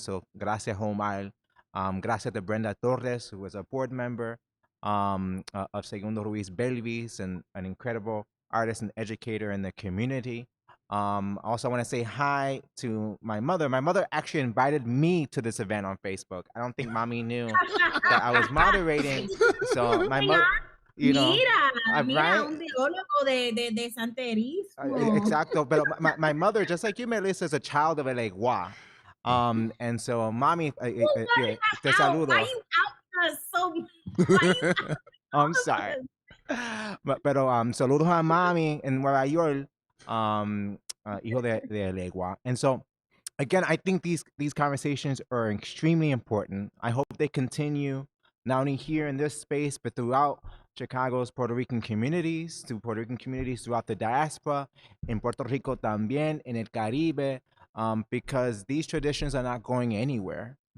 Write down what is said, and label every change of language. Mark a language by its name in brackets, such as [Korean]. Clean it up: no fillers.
[English] So gracias, Omar. Gracias to Brenda Torres, who was a board member of Segundo Ruiz Belvis and an incredible artist and educator in the community. Also, I want to say hi to my mother. My mother actually invited me to this event on Facebook. I don't think Mommy knew that I was moderating. So my mother, you know, [Spanish] mira, un biólogo de Santerismo. Exacto. [English] But my mother, just like you, Melissa, is a child of El Egua. And so, Mommy, [Spanish] te saludo. [English] Why you out so? I'm sorry. [Spanish] Pero saludos a Mami en Nueva York. Hijo de Legua. [English] And so again, I think these conversations are extremely important. I hope they continue not only here in this space, but throughout Chicago's Puerto Rican communities, throughout the diaspora, in Puerto Rico [Spanish] también, [English] in el Caribe, because these traditions are not going anywhere.